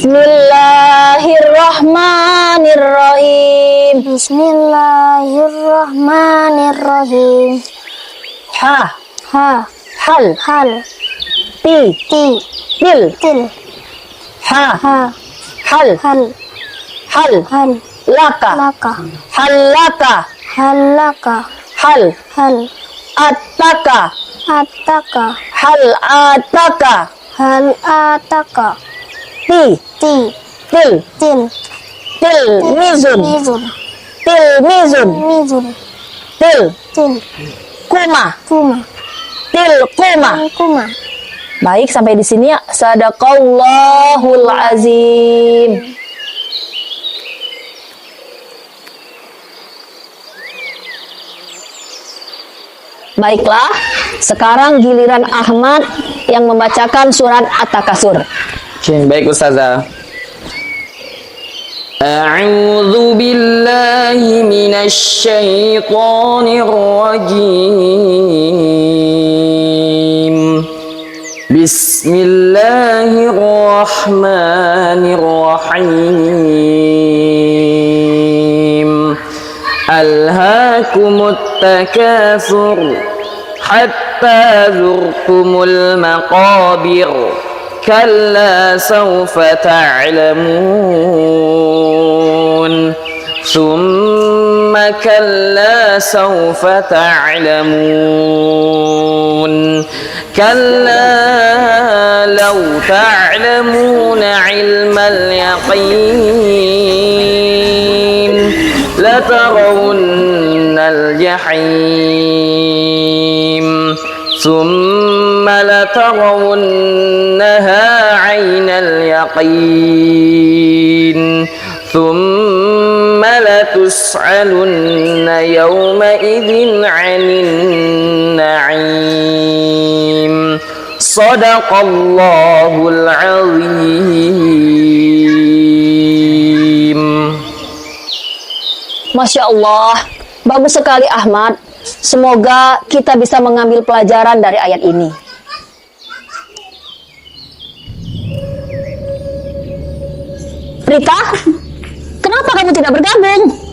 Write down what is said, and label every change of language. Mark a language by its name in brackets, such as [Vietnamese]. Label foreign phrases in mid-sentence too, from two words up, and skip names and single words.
[Arabic] بسم الله الرحمن الرحيم. بسم الله الرحمن الرحيم. Ha. Ha. Hal. Hal. Ti. Ti. Til. Til. Ha. Ha. Hal. Hal. Hal. Hal. Laka. Laka. Halaka. Halaka. Hal. Hal. Ataka. أتاك. هل أتاك. هل أتاك. Ti. Ti. Til. Til. Til mizun. Mizun. Til mizun. Mizun. Til. Til. Kuma. Kuma. Til kuma. Kuma. [Indonesian] Baik, sampai di sini ya. [Arabic] صدق الله العظيم. [Indonesian] Baiklah, sekarang giliran Ahmad yang membacakan surat At-Takasur. Oke, baik Ustazah. [Arabic] أعوذ بالله من الشيطان الرجيم. بسم الله الرحمن الرحيم. ألهاكم التكاثر حتى زرتم المقابر. كلا سوف تعلمون. ثم كلا سوف تعلمون. كلا لو تعلمون علم اليقين لترون الجحيم. ثم لترونها عين اليقين ثم لتسألن يومئذ عن النعيم صدق الله العظيم. ما شاء الله, [Indonesian] bagus sekali Ahmad. Semoga kita bisa mengambil pelajaran dari ayat ini. Rita, kenapa kamu tidak bergabung?